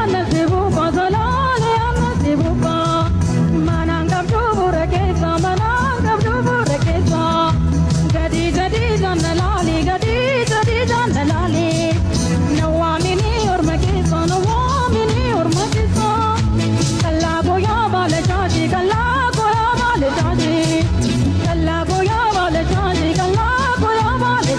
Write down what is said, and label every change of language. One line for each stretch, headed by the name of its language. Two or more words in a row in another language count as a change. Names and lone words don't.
Oromo: Sibuuka zalaale amma sibuuka. Manaan qabdu bu'uura keessa, manaan qabdu bu'uura keessa. Gadi, gadi, jannalaali, gadi, gadi, jannalaali. Nawwaamini orma keessa, nawwaamini orma keessa. Kallaa gooyaa baala jaati, kallaa gooyaa baala jaati.
Spanish: Kallaa Voy a valer, voy a valer, voy a valer.